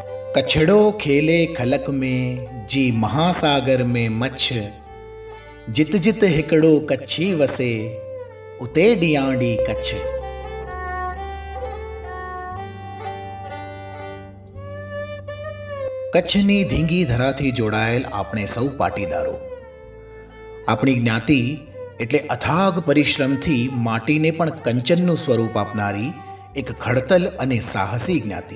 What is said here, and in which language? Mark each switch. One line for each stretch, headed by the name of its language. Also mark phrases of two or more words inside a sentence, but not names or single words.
Kachhi: कछड़ो खेले खलक में जी महासागर में मच्छ जित जित हिकड़ो कच्छी वसे उते डियाडी कच्छ।
Gujarati: કચ્છની ધીંગી ધરાથી જોડાયેલ આપણે સૌ પાટીદારો, આપણી જ્ઞાતિ એટલે અથાગ પરિશ્રમથી માટીને પણ કંચનનું સ્વરૂપ આપનારી એક ખડતલ અને સાહસી જ્ઞાતિ.